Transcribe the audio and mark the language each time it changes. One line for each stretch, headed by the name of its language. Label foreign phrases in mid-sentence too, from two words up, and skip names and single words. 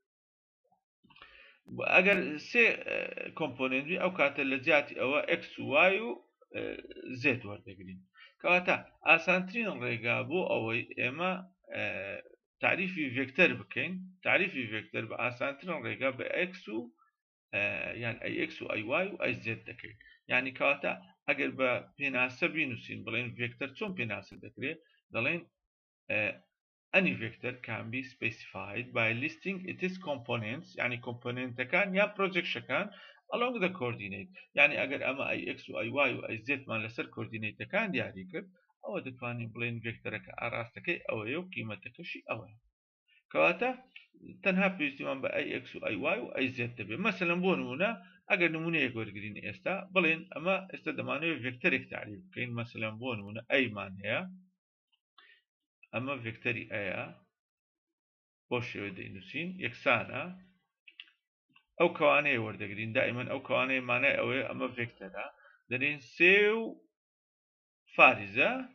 Central Kurdish: ئەگەر سێ کۆمپۆننتی ئەو کاتە لە جیاتی ئەوە x و y و z وەردەگرین کەواتە ئاسانترین ڕێگا بۆ ئەوەی ئێمە تعریفی ڤێکتۆر بکەین تعریفی ڤێکتۆر بە ئاسانترین ڕێگا بە x و یان ئەی x و ئەی y و ئەی z دەکەین یعنی کەواتە ئەگەر بە پێناسە بینوسین بڵێن ڤێکتۆر چۆن پێناسە دەکرێت دەڵێن
English: any vector can be specified by listing its components
Central Kurdish: يعني componentەکان یا projectionەکان
English: along the coordinate
Central Kurdish: يعني ئەگەر ئەمە ئەی x و ئەی y و ئەی z مان لەسەر کوردینەتەکان دیاری کرد ئەوە دەتوانین بڵێن ڤێکتۆرەکە ئاراستەکەی ئەوەیە و قیمەتەکەشی ئەوەیە کەواتە تەنها پێویستیمان بە ئەی x و ئەی y و ئەی z دەبێت مەسەلەن بۆ نمونە ئەگەر نمونەیەک وەرگرین ئێستا بڵێن ئەمە ئێستا دەمانەوێت ڤێکتۆرێک تعریف بکەین مەسەلەن بۆ نمونە ئەیمان هەیە ئەمە ڤێکتۆری ئەیە بۆ شێوە دەینووسین یەکسانە ئەو کەوانەیە وەردەگرین دائیمەن ئەو کەوانەیە مانای ئەوەیە ئەمە ڤێکتۆرە دەرێن سێ و فاریزە